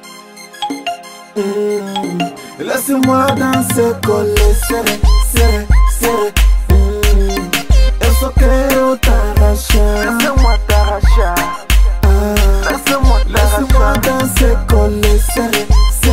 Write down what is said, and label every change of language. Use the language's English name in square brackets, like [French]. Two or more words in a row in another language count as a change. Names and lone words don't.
[French] Laisse-moi danser, coller, serrer, serrer, serrer. [Portuguese] Eu só quero t'arracher. [French] Laisse-moi t'arracher. Laisse-moi danser, coller, serrer.